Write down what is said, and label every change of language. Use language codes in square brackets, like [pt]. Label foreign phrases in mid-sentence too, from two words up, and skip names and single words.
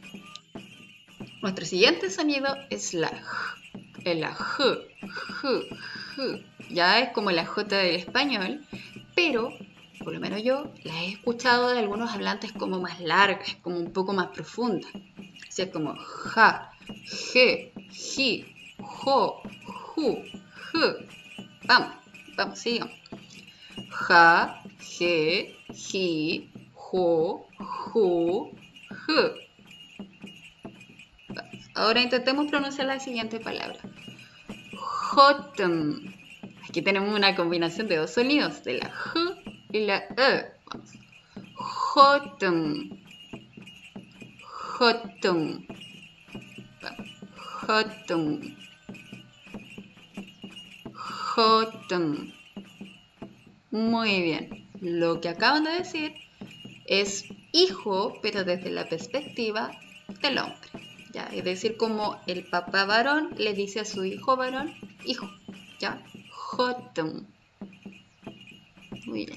[es] Nuestro siguiente sonido es la J. La J. Ya es como la J del español, pero por lo menos yo la he escuchado de algunos hablantes como más largas, como un poco más profunda. Así es como ja, je, ji, jo, ju, j. Vamos, sigamos. Ja, je, ji, jo, ju, j. Ahora intentemos pronunciar la siguiente palabra. Jotem. Aquí tenemos una combinación de dos sonidos, de la J y la E. Vamos. Jotem. Jotem. Jotun. Jotun. Muy bien. Lo que acaban de decir es hijo, pero desde la perspectiva del hombre. ¿Ya? Es decir, como el papá varón le dice a su hijo varón, hijo. ¿Ya? Jotun. Muy bien.